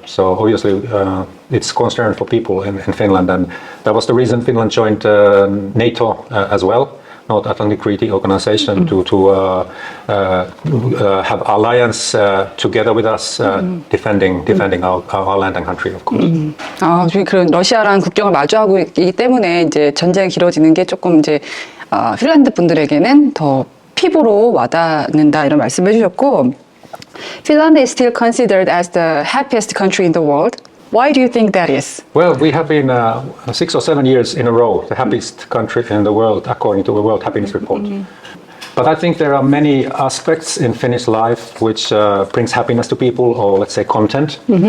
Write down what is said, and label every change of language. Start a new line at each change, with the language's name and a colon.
English: So obviously it's concern for people in Finland. And that was the reason Finland joined NATO as well, North Atlantic Treaty Organization, to have alliance together with us, defending our land and country, of course.
Korean: 그런 러시아랑 국경을 마주하고 있기 때문에 이제 전쟁이 길어지는 게 조금 이제 핀란드 분들에게는 더 피부로 와닿는다 이런 말씀을 해주셨고,
English: Finland is still considered as the happiest country in the world. Why do you think that is? Well, we have been 6 or 7 years in a row the happiest country in the world according to the World Happiness Report. But I think there are many aspects in Finnish life which brings happiness to people, or let's say content.